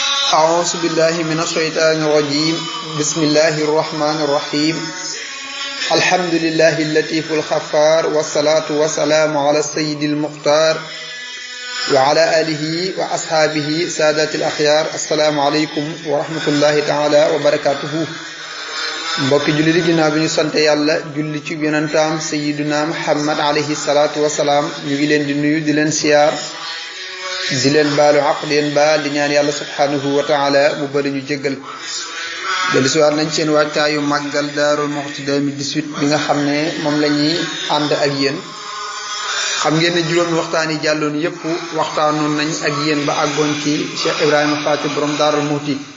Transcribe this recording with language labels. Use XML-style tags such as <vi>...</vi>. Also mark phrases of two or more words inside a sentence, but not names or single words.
<ar>أعوذ بالله من الشيطان الرجيم بسم الله الرحمن الرحيم الحمد لله اللطيف الخفار والصلاة والسلام على السيد المختار وعلى آله وأصحابه سادة الأخيار السلام عليكم ورحمة الله تعالى وبركاته</ar> <wo>mbokki julli di ginnaaw bi ñu sant yàlla julli ci yonentam</wo> <ar>سيدنا محمد عليه الصلاة والسلام</ar> <wo>ñu ngi leen di nuyu di leen siyaar di leen baalu àq di leen baal di ñaan yàlla</wo> <ar>سبحانه وتعالى</ar> <wo>mu bëri ñu jéggal dellu si waat nañ seen wàccaayu màggal Daarul Muxti 2018 bi nga xam ne moom la ñuy ànd ak yéen xam ngeen ne juróomi waxtaan yi jàlloon yépp waxtaanoon nañ ak yéen ba àggoon ci Cheikh Ibrahima Faty borom Daarul Muxti</wo>